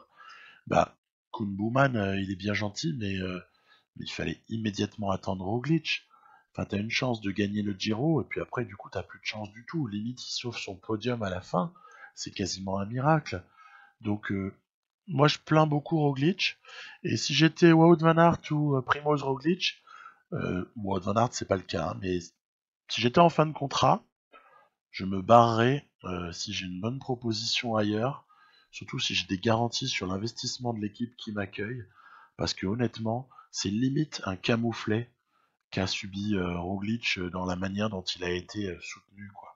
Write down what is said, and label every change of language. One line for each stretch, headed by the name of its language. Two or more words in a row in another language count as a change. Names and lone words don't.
French: Bah, Koen Bouwman, il est bien gentil, mais il fallait immédiatement attendre Roglic. Enfin, t'as une chance de gagner le Giro, et puis après, du coup, t'as plus de chance du tout. Limite, il sauve son podium à la fin. C'est quasiment un miracle. Donc, moi, je plains beaucoup Roglic. Et si j'étais Wout van Aert ou Primoz Roglic, Wout van Aert, c'est pas le cas, hein, mais si j'étais en fin de contrat, je me barrerais si j'ai une bonne proposition ailleurs, surtout si j'ai des garanties sur l'investissement de l'équipe qui m'accueille, parce que honnêtement, c'est limite un camouflet qu'a subi Roglic dans la manière dont il a été soutenu, quoi.